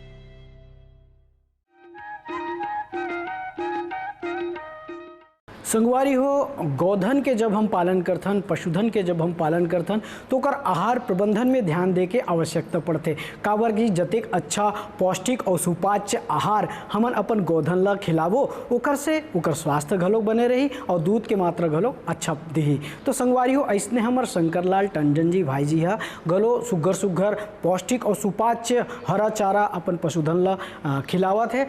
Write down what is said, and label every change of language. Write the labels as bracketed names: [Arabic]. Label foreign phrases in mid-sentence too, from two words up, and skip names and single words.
[Chhattisgarhi] संगवारी हो, गौधन के जब हम पालन करथन, पशुधन के जब हम पालन करथन तो ओकर आहार प्रबंधन में ध्यान दे के आवश्यकता पड़ते। काबर कि जतेक अच्छा पौष्टिक और सुपाच्य आहार हमन अपन गौधन ला खिलाबो ओकर से ओकर स्वास्थ्य घलो बने रही और दूध के मात्रा घलो अच्छा दिही। तो संगवारी हो, ऐसने हमर शंकरलाल टंडन जी भाई जी हा घलो सुग्घर सुग्घर पौष्टिक और सुपाच्य हरा चारा अपन पशुधन ला खिलावत है।